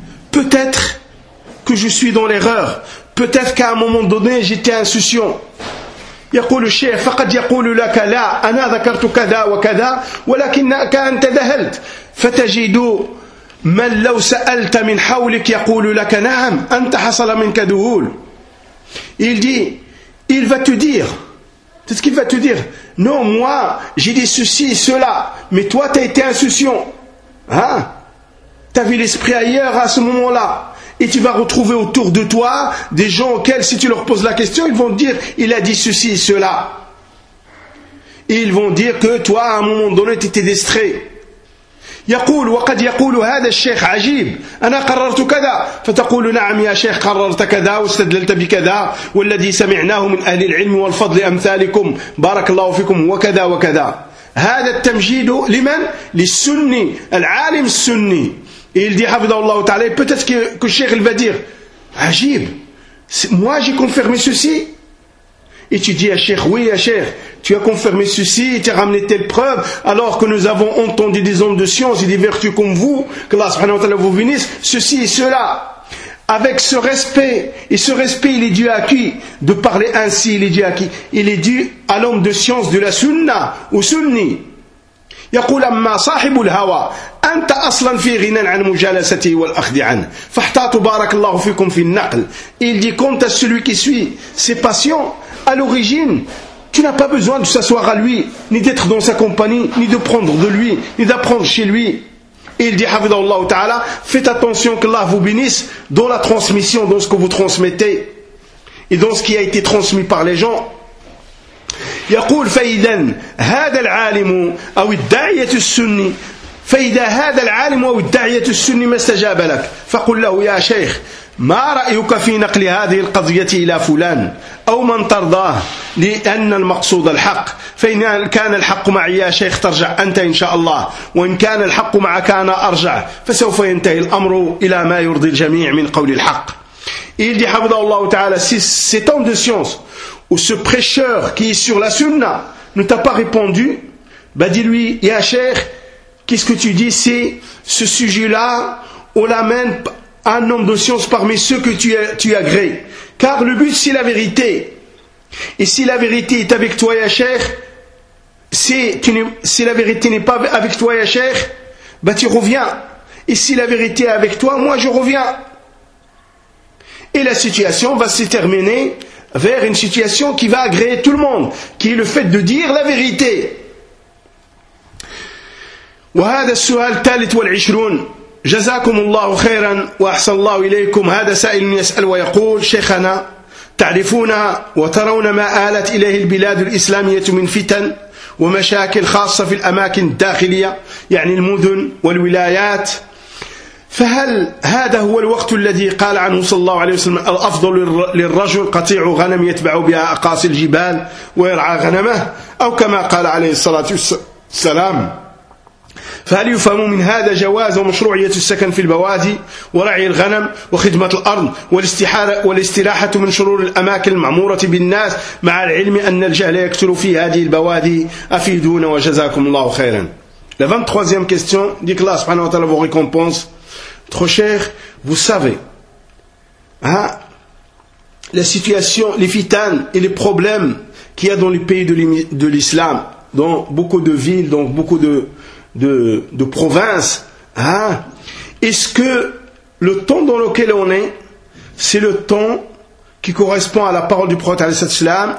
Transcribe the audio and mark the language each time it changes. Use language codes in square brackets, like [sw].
[fr] Peut-être que je suis dans l'erreur. Peut-être qu'à un moment donné, j'étais insouciant. [ar] يقول الشيخ فقد يقول لك لا أنا ذكرت كذا وكذا ولكنك أنت ذهلت فتجد من لو سألت من حولك يقول لك نعم أنت حصل منك ذهول. [fr] Il dit, il va te dire, c'est ce qu'il va te dire, non moi j'ai dit ceci et cela, mais toi t'as été insouciant, hein? T'as vu l'esprit ailleurs à ce moment-là, et tu vas retrouver autour de toi des gens auxquels si tu leur poses la question, ils vont dire, il a dit ceci et cela. Et ils vont dire que toi à un moment donné t'étais distrait. [ar] يقول وقد يقول هذا الشيخ عجيب أنا قررت كذا فتقول نعم يا شيخ قررت كذا واستدللت بكذا والذي سمعناه من أهل العلم والفضل أمثالكم بارك الله فيكم وكذا وكذا. هذا التمجيد لمن؟ للسني العالم السني. [fr] Il dit [ar] حفظه الله تعالى [fr] peut-être que le cheikh va dire عجيب moi j'ai confirmé ceci. Et tu dis à Cheikh, oui, à Cheikh, tu as confirmé ceci, tu as ramené telle preuve, alors que nous avons entendu des hommes de science et des vertus comme vous, que Allah subhanahu wa ta'ala vous bénisse, ceci et cela. Avec ce respect, et ce respect, il est dû à qui? De parler ainsi, il est dû à qui? Il est dû à l'homme de science de la sunna, au sunni. [ar] يقول أما صاحب الهوى أنت أصلا في غنى عن مجالسته والأخذ عنه فاحتاط بارك الله فيكم في النقل. [fr] Il dit quant à celui qui suit ses passions, à l'origine tu n'as pas besoin de s'asseoir à lui ni d'être dans sa compagnie ni de prendre de lui ni d'apprendre chez lui. Il dit [ar] حفظه الله تعالى [fr] faites attention que Allah vous bénisse dans la transmission, dans ce que vous transmettez et dans ce qui a été transmis par les gens. [ar] يقول فإذا هذا العالم أو الداعية السني فإذا هذا العالم أو الداعية السني ما استجاب لك فقل له يا شيخ ما رأيك في نقل هذه القضية إلى فلان أو من ترضاه لأن المقصود الحق؟ فإن كان الحق معي يا شيخ ترجع أنت إن شاء الله، وإن كان الحق معك أنا أرجع، فسوف ينتهي الأمر إلى ما يرضي الجميع من قول الحق. [fr] Il dit [ar] حفظه الله تعالى [fr] cet homme de science ou ce prêcheur qui est sur la sunna ne t'a pas répondu, bah dis-lui ya cheikh, qu'est-ce que tu dis, c'est ce sujet-là on l'amène un homme de science parmi ceux que tu agrées, car le but c'est la vérité, et si la vérité est avec toi ya cheikh, si la vérité n'est pas avec toi ya cheikh, bah tu reviens, et si la vérité est avec toi, moi je reviens. Et la situation va se terminer vers une situation qui va agréer tout le monde, qui est le fait de dire la vérité. [ar] وهذا السؤال الثالث والعشرون جزاكم الله خيرا وأحسن الله إليكم. هذا سائل يسأل ويقول شيخنا تعرفون وترون ما آلت إليه البلاد الإسلامية من فتن ومشاكل خاصة في الأماكن الداخلية، يعني المدن والولايات، فهل هذا هو الوقت الذي قال عنه صلى الله عليه وسلم الأفضل للرجل قطيع غنم يتبع بها أقاصي الجبال ويرعى غنمه، أو كما قال عليه الصلاة والسلام؟ فهل يفهم من هذا جواز ومشروعية السكن في البوادي ورعي الغنم وخدمة الأرض والاستراحة من شرور الأماكن المعمورة بالناس، مع العلم أن الجهل يكثر في هذه البوادي؟ أفيدونا وجزاكم الله خيرا. [fr] La 23e question, dit que Allah subhanahu wa ta'ala vous récompense. Trop cher, vous savez, hein, la situation, les fitanes et les problèmes qu'il y a dans les pays de l'islam, dans beaucoup de villes, dans beaucoup de provinces, hein, est-ce que le temps dans lequel on est, c'est le temps qui correspond à la parole du prophète alayhi salam?